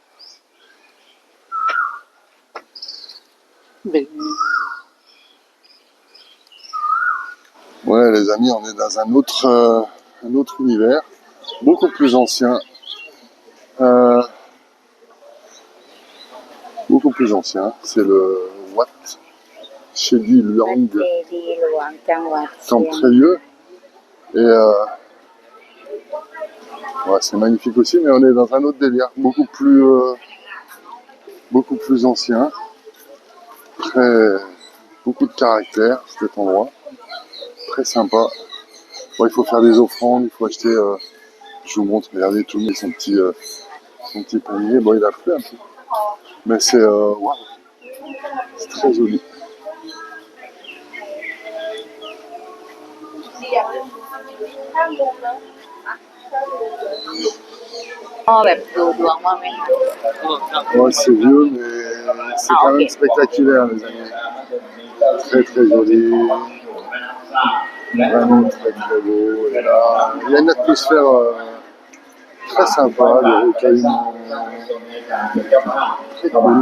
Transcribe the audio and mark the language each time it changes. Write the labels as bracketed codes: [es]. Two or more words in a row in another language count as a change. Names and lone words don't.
[fr] Ouais, les amis, on est dans un autre univers, beaucoup plus ancien. Beaucoup plus ancien. C'est le Wat Chedi [th] วัด [fr] Luang [th] เจดีย์หลวงจังหวัดเชีย [fr] Temple [th] ง [fr] très vieux. Et ouais, c'est magnifique aussi, mais on est dans un autre délire, beaucoup plus ancien. Beaucoup de caractère, cet endroit. Très sympa. Bon, il faut faire des offrandes, il faut acheter... je vous montre, regardez, tout le monde son petit panier. Bon, il a plu un peu. Mais wow, c'est très joli. [th] พ่อแบบดูดวงว่าไหมคะ [fr] Ouais, c'est vieux, mais c'est quand même spectaculaire, les amis. Très très joli. Vraiment très très beau. Et là, il y a une atmosphère très sympa, de recueillement. Très cool.